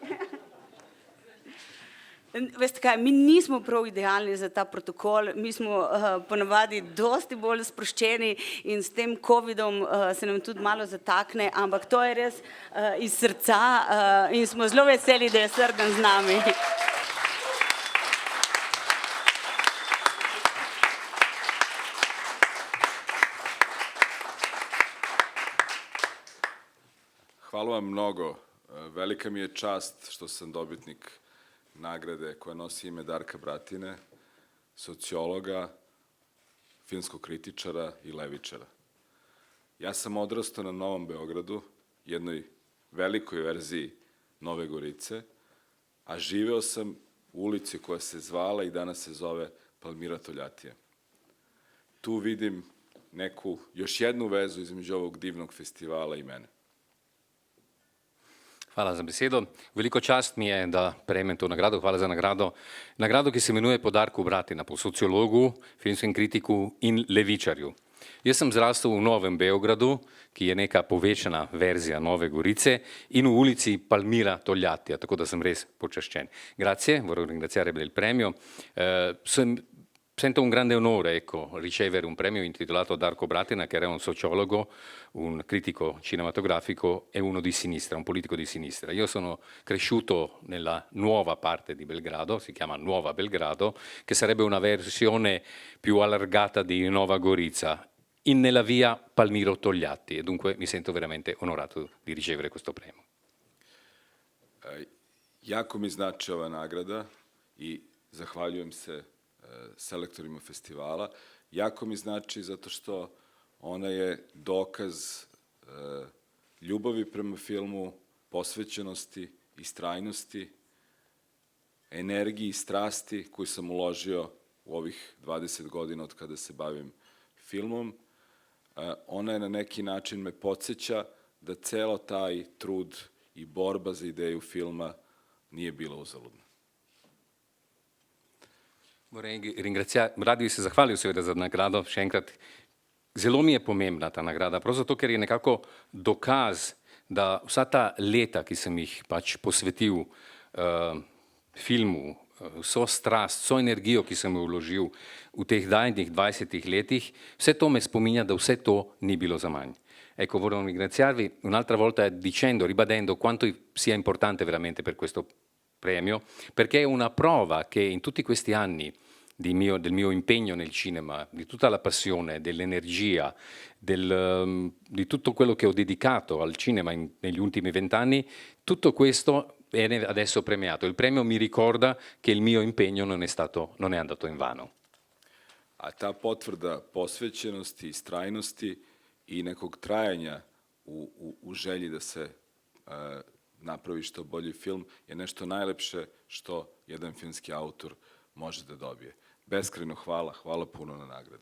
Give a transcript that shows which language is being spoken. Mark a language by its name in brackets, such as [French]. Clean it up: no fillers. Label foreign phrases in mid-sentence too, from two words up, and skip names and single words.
[Slovenian] Veste kaj, mi nismo prav idealni za ta protokol, mi smo ponavadi dosti bolj sproščeni in s tem covidom se nam tudi malo zatakne, ampak to je res iz srca in smo zelo veseli, da je Srdan z nami. [Serbian] Hvala vam mnogo. Velika mi je čast što sam dobitnik nagrade koja nosi ime Darka Bratine, sociologa, filmskog kritičara i levičara. Ja sam odrastao na Novom Beogradu, jednoj velikoj verziji Nove Gorice, a živeo sam u ulici koja se zvala i danas se zove Palmira Toljatija. Tu vidim neku, još jednu vezu između ovog divnog festivala i mene. [Slovenian] Hvala za besedo. Veliko čast mi je, da prejmem to nagrado. Hvala za nagrado. Nagrado, ki se imenuje po Darku Bratina, po sociologu, filmskem kritiku in levičarju. Jaz sem zrastel v Novem Beogradu, ki je neka povečana verzija Nove Gorice, in v ulici Palmira Toljatija, tako da sem res počaščen. [Italian] Grazie, vorrei ringraziare per il premio. Sento un grande onore, ecco, ricevere un premio intitolato Darko Bratina, che era un sociologo, un critico cinematografico e uno di sinistra, un politico di sinistra. Io sono cresciuto nella nuova parte di Belgrado, si chiama Nuova Belgrado, che sarebbe una versione più allargata di Nova Gorica, nella via Palmiro Togliatti, e dunque mi sento veramente onorato di ricevere questo premio. [Serbian] Jako mi znači ova nagrada i zahvaljujem se selektorima festivala. Jako mi znači zato što ona je dokaz ljubavi prema filmu, posvećenosti, istrajnosti, energiji i strasti koju sam uložio u ovih 20 godina od kada se bavim filmom. Ona je na neki način me podsjeća da celo taj trud i borba za ideju filma nije bila uzaludna. [Slovenian] Rad bi se zahvalil seveda za nagrado, še enkrat. Zelo mi je pomembna ta nagrada, prav zato, ker je nekako dokaz, da vsa ta leta, ki sem jih pač posvetil filmu, vso strast, vso energijo, ki sem jo vložil v teh daljnih 20 letih, vse to me spominja, da vse to ni bilo zaman. [Italian] Ecco, vorrei ringraziarvi un'altra volta dicendo, ribadendo quanto sia importante veramente per questo premio, perché è una prova che in tutti questi anni del mio impegno nel cinema, di tutta la passione, dell'energia, di tutto quello che ho dedicato al cinema negli ultimi 20 anni, tutto questo viene adesso premiato. Il premio mi ricorda che il mio impegno non è andato in vano. [Serbian] A ta potvrda posvećenosti, istrajnosti i nekog trajanja u želji da se napravi što bolji film je nešto najlepše što jedan filmski autor može da dobije. Beskrajno hvala, hvala puno na nagradi.